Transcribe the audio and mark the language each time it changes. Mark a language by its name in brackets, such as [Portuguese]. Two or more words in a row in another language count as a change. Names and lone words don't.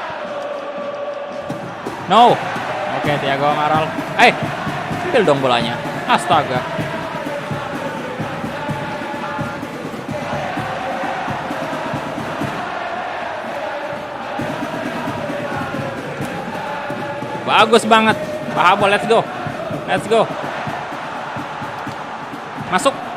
[Indonesian] No. Oke, Thiago Amaral. Ambil dong bolanya. Astaga. Bagus banget. Bahabo, [English] let's go. [Indonesian] Masuk.